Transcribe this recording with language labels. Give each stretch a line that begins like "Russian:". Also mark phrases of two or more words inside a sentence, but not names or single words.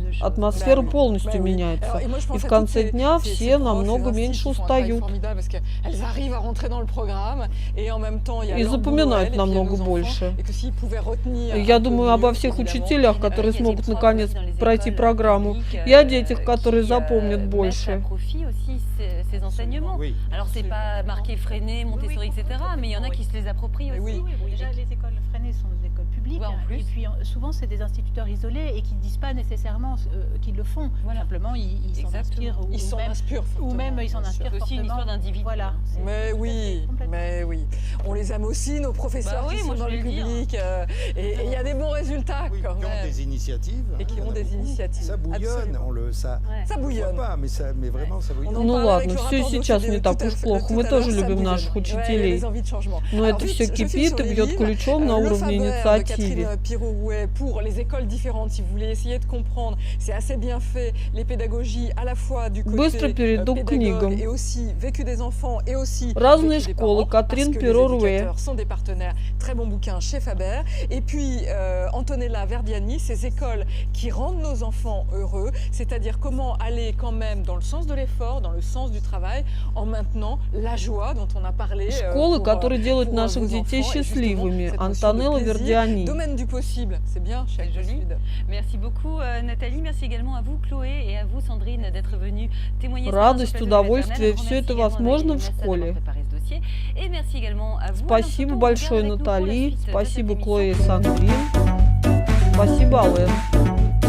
Russian: Атмосфера полностью меняется. И в конце дня все намного меньше устают. И запоминают намного больше. Я думаю обо всех учителях, которые смогут наконец пройти программу, и о детях, которые запомнят больше.
French: Ces enseignements. Alors c'est pas marqué Freinet, Montessori, etc. Mais il y en a qui se les approprient aussi. Déjà les écoles Freinet sont des écoles publiques. En plus. Et puis souvent c'est des instituteurs isolés et qui ne disent pas nécessairement qu'ils le font. Voilà. Simplement ils s'en inspirent. Ils s'en inspirent. Ou même ils s'en inspirent aussi une histoire d'individu. Voilà. Mais oui. On les aime aussi, nos professeurs qui sont dans le public. Et il y a des bons résultats quand même. Qui ont des initiatives. Et qui ont des initiatives. Ça bouillonne, ça bouillonne. Pas, mais vraiment ça bouillonne.
Russian: Ну ладно, все сейчас не так уж плохо. Мы тоже любим наших учителей. Но это все кипит и бьет ключом на уровне инициативы.
French: Pour les écoles différentes, si vous voulez essayer de comprendre, c'est assez bien fait. Les pédagogies à la fois du côté pédagogue et aussi vécu des enfants et aussi
Russian: разные школы. Катрин Перо-Руэ
French: sont des partenaires. Très bon bouquin chez Faber. Et puis Antonella Verdiani, ces écoles qui rendent nos enfants heureux, c'est-à-dire comment aller quand même dans le sens de l'effort, dans le sens du travail, en maintenant la joie dont on a parlé.
Russian: Школы, которые делают наших детей счастливыми. Антонелла Вердиани.
French: Domaine du possible, c'est bien, c'est joli. Merci beaucoup Nathalie, merci également à vous Chloé et à vous Sandrine d'être venues témoigner.
Russian: Радость, удовольствие, все это возможно в школе. Спасибо большое Натали, спасибо Chloé и Сандрин, спасибо Ален.